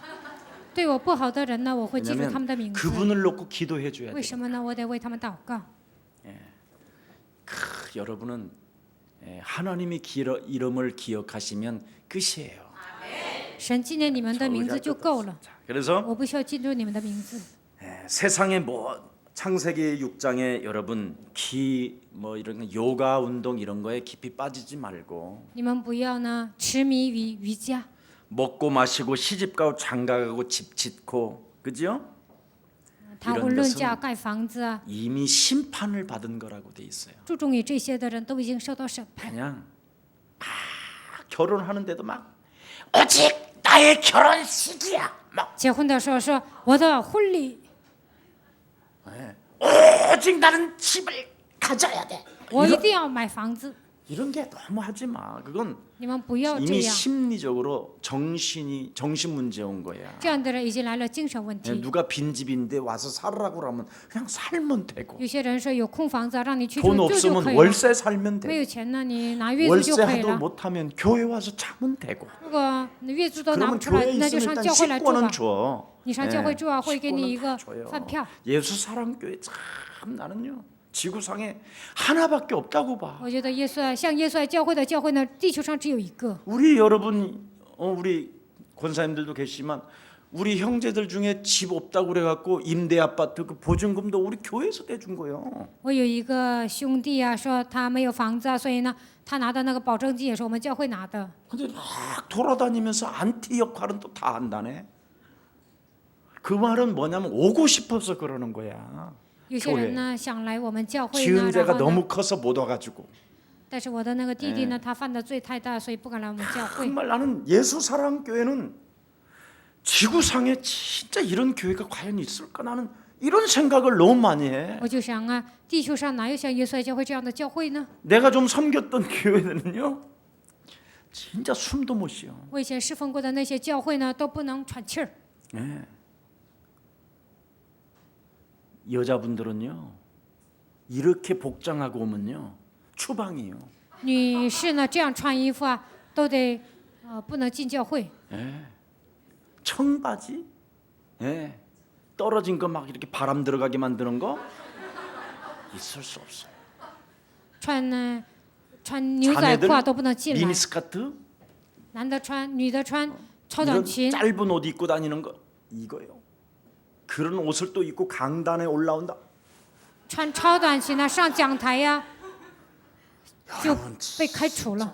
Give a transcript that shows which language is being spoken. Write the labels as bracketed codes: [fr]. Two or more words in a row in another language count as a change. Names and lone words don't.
[zh] 对我不好的人呢，我会记住他们的 [ko] 왜냐하면 [zh] 名字。 [ko] 그분을 놓고 기도해 줘야 [zh] 为 [ko] 돼요. [zh] 什么呢？我得为他们祷告。 [ko] 여러분은 하나님의 이름을 기억하시면 끝이에요. [zh] 神纪念你们的名字就够了， [ko] 자, 그래서 [zh] 我不需要记住你们的名字。 [ko] 세상의 창세기 6장에 여러분 뭐 이런 요가 운동 이런 거에 깊이 빠지지 말고 [zh] 你们不要呢痴迷于瑜伽， [ko] 먹고 마시고 시집가고 장가가고 집 짓고 그죠? [zh] 谈婚论嫁、盖房子啊， [ko] 이미 심판을 받은 거라고 돼 있어요. [zh] 注重于这些的人都已经受到审判。 [ko] 그냥 결혼하는데도 막 오직 나의 결혼식이야. 막 [zh] 结婚的时候说我的婚礼， [ko] 오직 나는 집을 가져야 돼. [zh] 我一定要买房子。 [ko] 이런 게 너무 하지 마. 그건 [zh] 你们不要这 [ko] 이미 [zh] 样， [ko] 심리적으로 정신 문제 온 거야. [zh] 这样的人已经来了精神问题。 [ko] 누가 빈집인데 와서 살라고 그러면 그냥 살면 되고 [zh] 有些人说有空房子啊，让你去 [ko] 돈 [zh] 住就 [ko] 없으면 [zh] 可以了。 [ko] 월세 살면 [zh] 没 [ko] 되고 [zh] 有钱呢，你拿月租就 [ko] 월세 [zh] 可以 [ko] 하도 [zh] 了。 [ko] 못하면 교회 와서 자면 되고 [zh] 如果你月租都拿不 [ko] 그러면 [zh] 出来， [ko] 교회에 [zh] 那就 [ko] 있으면 [zh] 上 [ko] 일단 [zh] 教会来住吧 [ko] 식권은 。 줘. [zh] 你上教会住啊，会给你一 [ko] 식권은 [zh] 个 [ko] 다 줘요. [zh] 饭票。 [ko] 예수 사랑교회 참 나는요 지구상에 하나밖에 없다고 봐. [zh] 我觉得耶稣啊，像耶稣爱教会的教会呢，地球上只有一个。 [ko] 우리 여러분 우리 권사님들도 계시지만 우리 형제들 중에 집 없다고 그래갖고 임대 아파트 그 보증금도 우리 교회에서 내준 거예요. [zh] 我有一个兄弟啊，说他没有房子啊，所以呢，他拿的那个保证金也是我们教会拿的。 [ko] 근데 막 돌아다니면서 안티 역할은 또 다 한다네. 그 말은 뭐냐면 오고 싶어서 그러는 거야. [zh] 有些人呢想来我们教会呢， [ko] 지은 [zh] 然 [ko] 죄가 [zh] 后呢， [ko] 너무 커서 못 와가지고 [zh] 但是我的那个弟弟呢，他犯的罪太大，所以不敢来我们教会。 [ko] 정말 나는 예수 사랑 교회는 지구상에 진짜 이런 교회가 과연 있을까 나는 이런 생각을 너무 많이 해. [zh] 我就想啊，地球上哪有像耶稣爱教会这样的教会呢？ [ko] 내가 좀 섬겼던 교회는요, 진짜 숨도 못 쉬어. [zh] 我以前侍奉过的那些教会呢，都不能喘气儿。 [ko] 예. 여자분들은요, 이렇게 복장하고 오면요, 추방이요. [zh] 女士呢这样穿衣服啊，都得不能进教会。 [ko] 청바지, 예, 떨어진 거 막 이렇게 바람 들어가게 만드는 거 있을 수 없어요. [zh] 穿牛仔裤啊都不能进来。 [ko] 미니스커트, [zh] 男的穿，女的穿超短 [ko] 이런 [zh] 裙， [ko] 짧은 옷 입고 다니는 거 이거요. 그런 옷을 또 입고 강단에 올라온다. [zh] 穿超短裙呢上讲台呀，就被开除了。